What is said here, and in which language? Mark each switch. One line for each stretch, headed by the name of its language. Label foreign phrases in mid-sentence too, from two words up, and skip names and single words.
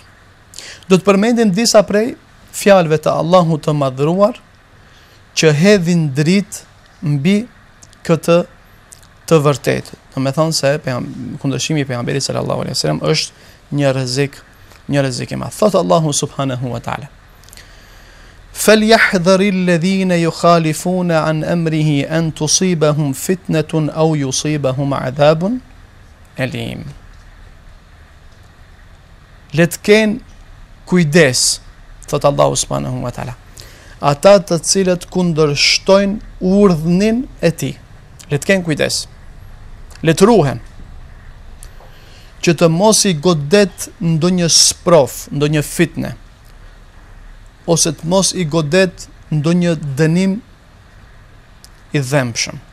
Albanian: Do të përmendim disa prej fjalëve të Allahut të madhruar që hedhin dritë mbi këtë të vërtetë. Do të thonë se kundërshtimi i pejgamberit
Arabic: صلى الله عليه وسلم
Albanian: është një rrezik i madh.
Arabic: Thot Allahu سبحانه وتعالى: فَلْيَحْذَرِ الَّذِينَ يُخَالِفُونَ عَنْ أَمْرِهِ أَنْ تُصِيبَهُمْ فِتْنَةٌ أَوْ يُصِيبَهُمْ عَذَابٌ أَلِيمٌ.
Albanian: Le të kenë kujdes, thot Allahu
Arabic: سبحانه وتعالى,
Albanian: ata të cilët kundërshtojnë urdhnin e tij. Le të kenë kujdes. Le të ruhen që të mos i godet ndonjë sprov, ndonjë fitne, ose të mos i godet ndonjë dënim i dhëmshëm.